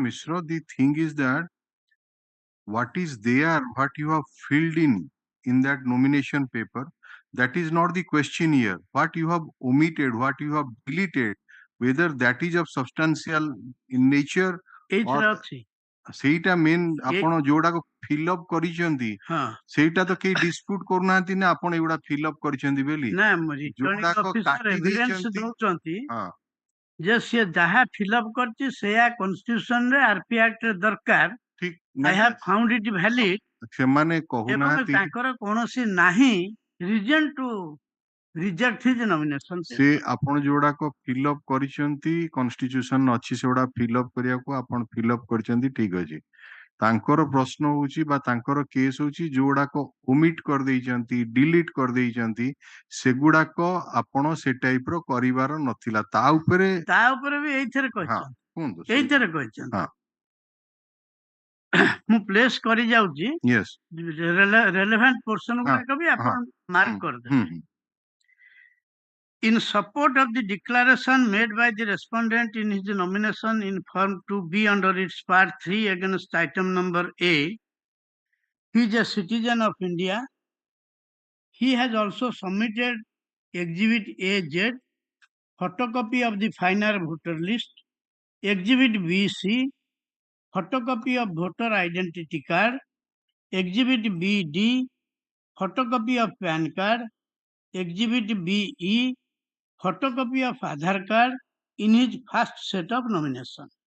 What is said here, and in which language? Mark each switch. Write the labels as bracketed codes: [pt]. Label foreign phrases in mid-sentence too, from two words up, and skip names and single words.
[en] Mishra, the thing is that what is there, what you have filled in that nomination paper, that is not the question here. What you have omitted, what you have deleted, whether that is of substantial in nature or [or] ସେଇଟା ମେନ୍ ଆପଣ ଯୋଉଟାକୁ [en] fill up [or] କରିଛନ୍ତି ସେଇଟା ତ କେହି ଡିସ୍ପ୍ୟୁଟ କରୁନାହାନ୍ତି ନା ଆପଣ ଏଗୁଡା [en] fill up [or] କରିଛନ୍ତି ବୋଲି ଯୋଉଟାକ କାଟି ଦେଇଛନ୍ତି ଯେ ସିଏ ଯାହା [en] fill up [or] କରିଛି ସେଇଆ କନଷ୍ଟିଟ୍ୟୁସନ ରେ ଆରପି ଆକ୍ଟ ରେ ଦରକାର। [en] I have found it valid। [or] ସେମାନେ କହୁନାହାନ୍ତି ତାଙ୍କର କୌଣସି ନାହିଁ [en] reason to reject his nomination। [or] ସେ ଆପଣ ଯୋଉଡାକ [en] fill up [or] କରିଛନ୍ତି କନଷ୍ଟିଟ୍ୟୁସନ ଅଛି ସେଗୁଡା [en] fill up [or] କରିବାକୁ ଆପଣ [en] fill up [or] କରିଛନ୍ତି ଠିକ ଅଛି। ତାଙ୍କର ପ୍ରଶ୍ନ ହଉଛି ବା ତାଙ୍କର କେସ୍ ହଉଛି ଯୋଉଗୁଡାକ ଓମିଟ୍ କରିଦେଇଛନ୍ତି ଡିଲିଟ୍ କରିଦେଇଛନ୍ତି ସେଗୁଡାକ ଆପଣ ସେ ଟାଇପ ର କରିବାର ନଥିଲା। ତା ଉପରେ ବି ଏଇଥିରେ କହିଛନ୍ତି ମୁଁ ପ୍ଲେସ୍ କରି ଯାଉଛି [en] relevant portion [or] ଗୁଡାକ ବି ଆପଣ ମାର୍କ କରିଦେବେ। [en] In support of the declaration made by the respondent in his nomination in Form 2B under its Part 3 against item number A, he is a citizen of India. He has also submitted Exhibit AZ, photocopy of the final voter list, Exhibit BC, photocopy of voter identity card, Exhibit BD, photocopy of PAN card, Exhibit BE, photocopy of Aadhaar card in his first set of nomination.